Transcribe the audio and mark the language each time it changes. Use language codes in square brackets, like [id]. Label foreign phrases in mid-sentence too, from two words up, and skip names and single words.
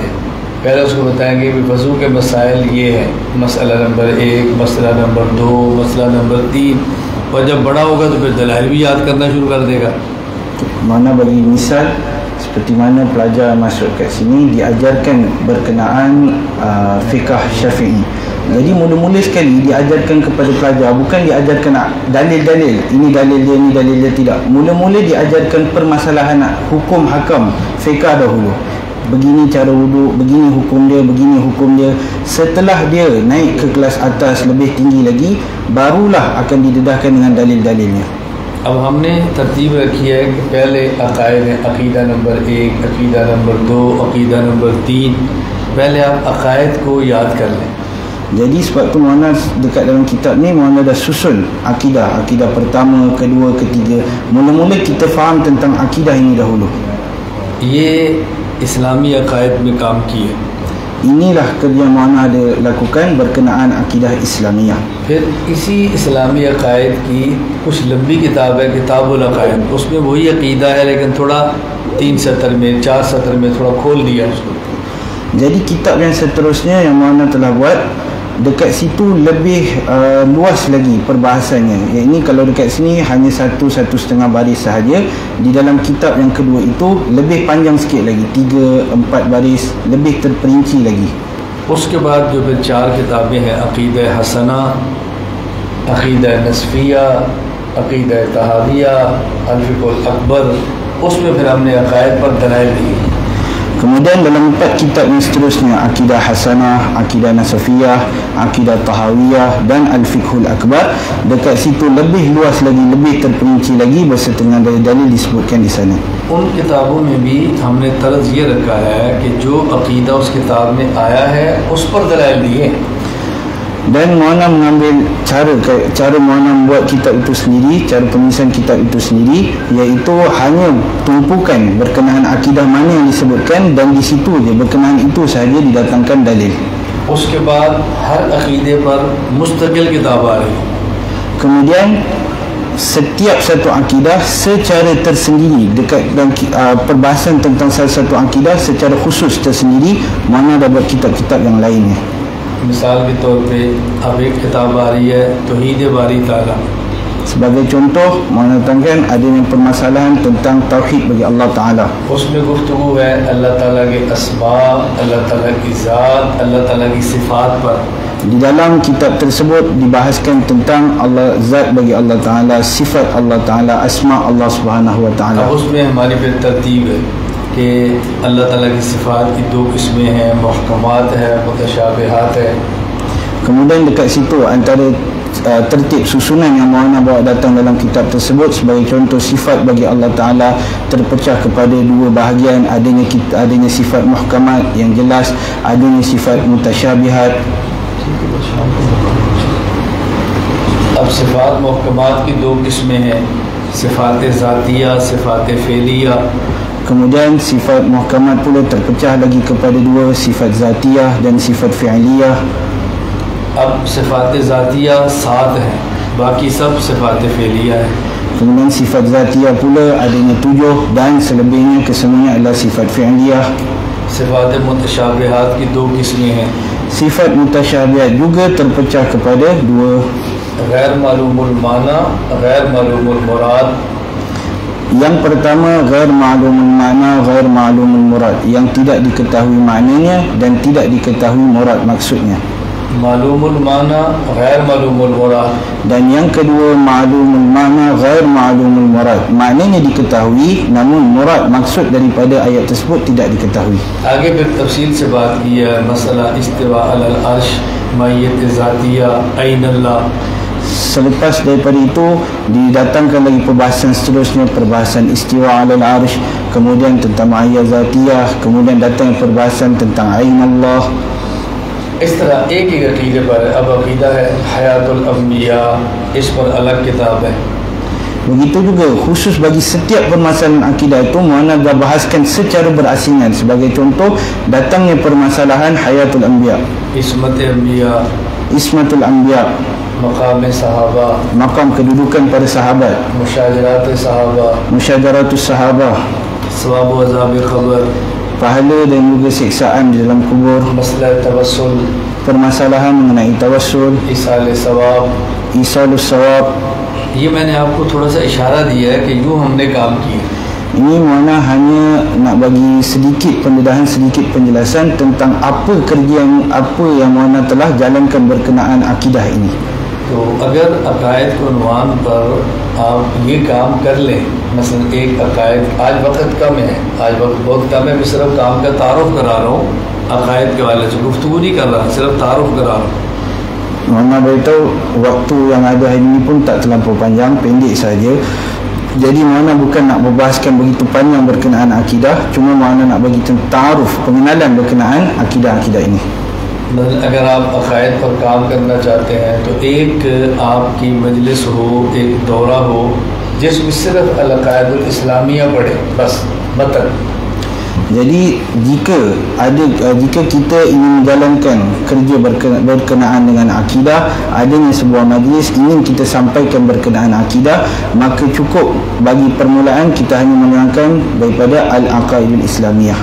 [ur] پہلے اس کو بتائیں گے کہ وضو کے مسائل یہ ہیں، مسئلہ نمبر 1، مسئلہ نمبر 2، مسئلہ نمبر 3، اور جب بڑا ہوگا تو پھر دلائل بھی یاد کرنا شروع کر دے گا. [ms] Mana bagi misal seperti mana pelajar masuk kat sini diajarkan berkenaan fiqh Syafi'i. Jadi mula-mula sekali diajarkan kepada pelajar, bukan diajarkan dalil-dalil, ini dalil dia, ini dalil dia, tidak. Mula-mula diajarkan permasalahan hukum hakam fiqh dahulu. Begini cara wuduk, begini hukum dia, begini hukum dia. Setelah dia naik ke kelas atas lebih tinggi lagi, barulah akan didedahkan dengan dalil-dalilnya. [ur] اب ہم نے ترتیب رکھی ہے کہ پہلے عقائد ہے، عقیدہ نمبر 1، عقیدہ نمبر 2، عقیدہ نمبر 3. پہلے آپ عقائد کو یاد کر لیں. [ms] Jadi sebab tu Maulana dekat dalam kitab ni Maulana dah susun akidah, akidah pertama, kedua, ketiga. Mula-mula kita faham tentang akidah ini dahulu. [ur] یہ اسلامی عقائد میں کام کیے. [ms] Inilah kerja Maulana ada lakukan berkenaan akidah Islamiyah. [ur] پھر اسی اسلامی عقائد کی کچھ لمبی کتاب ہے، کتاب العقائد، اس میں وہی عقیدہ ہے لیکن تھوڑا 3 سطر میں، 4 سطر میں تھوڑا کھول دیا اس کو. [ms] Jadi kitab yang seterusnya yang Maulana telah buat, dekat situ lebih luas lagi perbahasannya. Ini kalau dekat sini hanya 1-1,5 baris sahaja. Di dalam kitab yang kedua itu lebih panjang sikit lagi, 3-4 baris, lebih terperinci lagi. [ur] اس کے بعد جو پھر 4 کتابیں ہیں، عقیدہ حسنہ، عقیدہ نسفیہ، عقیدہ طحاویہ، الفقہ الاکبر، اس میں پھر ہم نے عقائد پر دلائل دی. [ms] Kemudian dalam 4 kitab yang seterusnya, Akidah Hasanah, Akidah Nasafiyah, Akidah Tahawiyah dan Al-Fiqhul Akbar, dekat situ lebih luas lagi, lebih terperinci lagi berserta dengan dalil-dalil disebutkan di sana. [ur] ان کتابوں میں بھی ہم نے طرز یہ رکھا ہے کہ جو عقیدہ اس کتاب میں آیا ہے اس پر دلائل دیے. [ms] Dan Mu'ana mengambil cara Mu'ana membuat kitab itu sendiri, cara penulisan kitab itu sendiri, iaitu hanya tumpukan berkenaan akidah mana yang disebutkan dan di situ je berkenaan itu sahaja didatangkan dalil. [ur] اس کے بعد ہر عقیدے پر مستقل کتاب آ رہی. [ms] Kemudian setiap satu akidah secara tersendiri dekat dalam perbahasan tentang salah satu akidah secara khusus tersendiri, Mu'ana dah buat kitab-kitab yang lainnya. [ur] مثال کے طور پہ اب ایک کتاب آ رہی ہے توحید باری تعالیٰ. [ms] Sebagai contoh, menetapkan adanya permasalahan tentang tauhid bagi Allah Taala. [ur] اس میں گفتگو ہے اللہ تعالیٰ کے اسماء، اللہ تعالیٰ کی ذات، اللہ تعالیٰ کی صفات پر. [ms] Di dalam kitab tersebut dibahaskan tentang Allah, zat bagi Allah Taala, sifat Allah Taala, asma Allah [ar] Subhanahu Wa Taala. [ur] اب اس میں ہماری پھر ترتیب ہے کہ اللہ تعالیٰ کی صفات کی 2 قسمیں ہیں، محکمات ہے، متشابہات ہے. [ms] Kemudian dekat situ antara tertib susunan yang Mu'ana bawa datang dalam kitab tersebut, sebagai contoh, sifat bagi Allah Ta'ala terpecah kepada 2 bahagian, adanya sifat muhkamat yang jelas, adanya sifat mutasyabihat. [ur] اب صفات محکمات کی 2 قسمیں ہیں، صفات ذاتیہ، صفات فعلیہ. [ms] Kemudian sifat muhkamat pula terpecah lagi kepada 2, sifat zatiyah dan sifat fi'liyah. [ur] اب صفات ذاتیہ 7 ہیں، باقی سب صفات فعلیہ ہے. [ms] Kemudian sifat zatiyah pula adanya 7 dan selebihnya kesemuanya adalah sifat fi'liyah. [ur] صفات متشابہات کی 2 قسمیں ہیں. [ms] Sifat mutasyabihat juga terpecah kepada 2. [ar] غير معلوم المعنى، غير معلوم المراد. [ms] Yang pertama, [ar] غير معلوم المعنى، غير معلوم المراد, [ms] yang tidak diketahui maknanya dan tidak diketahui murad maksudnya. [ar] معلوم المعنى، غير معلوم المراد. [ms] Dan yang kedua, [ar] معلوم المعنى، غير معلوم المراد, [ms] maknanya diketahui namun murad maksud daripada ayat tersebut tidak diketahui. [ur] آگے پھر تفصیل سے بات کی ہے مسئلہ [ar] استواء على العرش, [ur] ، معیت ذاتیہ، عین اللہ. [ms] Selepas daripada itu didatangkan lagi perbahasan seterusnya, perbahasan [ar] استواء على العرش, [ms] kemudian tentang ma'iyah zatiyah, kemudian datang perbahasan tentang ain Allah. [ur] اس طرح ایک ہی عقیدے پر اب عقیدہ ہے [ar] حياة الأنبياء, [ur] ، اس پر الگ کتاب ہے. [ms] Begitu juga khusus bagi setiap permasalahan akidah itu Mu'ana dah bahaskan secara berasingan. Sebagai contoh, datangnya permasalahan [ar] حياة الأنبياء, [ur] عصمت انبیاء, [ar] عصمة الأنبياء, [ur] مقام صحابہ, [ms] makam kedudukan para sahabat, [ur] مشاجرات صحابہ, [ar] مشاجرات الصحابة, [ur] ثواب و عذاب قبر, [ms] pahala dan juga siksaan di dalam kubur, [ur] مسئلہ توسل, [ms] permasalahan mengenai tawassul, [ur] ایصال ثواب. [ar] إيصال الثواب. [ur] یہ میں نے آپ کو تھوڑا سا اشارہ دیا ہے کہ یوں ہم نے کام کیا. [ms] Ini Mu'ana hanya nak bagi sedikit pendedahan, sedikit penjelasan tentang apa kerja yang Mu'ana telah jalankan berkenaan akidah ini. [ur] تو اگر عقائد کے عنوان پر آپ یہ کام کر لیں، مثلاً ایک عقائد، آج وقت کم ہے، آج وقت بہت کم ہے، میں صرف کام کا تعارف کرا رہا ہوں، عقائد کے والے سے گفتگو نہیں کر رہا، صرف تعارف کرا رہا ہوں. [ms] Mu'ana beritahu waktu yang ada hari ini pun tak terlampau panjang, pendek saja. Jadi Mu'ana bukan nak berbahaskan begitu panjang berkenaan akidah, cuma Mu'ana nak bagi ta'aruf, pengenalan berkenaan akidah-akidah ini. [ur] اگر آپ عقائد پر کام کرنا چاہتے ہیں تو ایک آپ کی مجلس ہو، ایک دورہ ہو جس میں صرف العقائد الاسلامیہ پڑھے، بس متن. [ms] Jadi jika kita ingin menjalankan kerja berkenaan dengan akidah, adanya sebuah majlis ingin kita sampaikan berkenaan akidah, maka cukup bagi permulaan kita hanya menerangkan daripada Al-Aqaidul Islamiyah.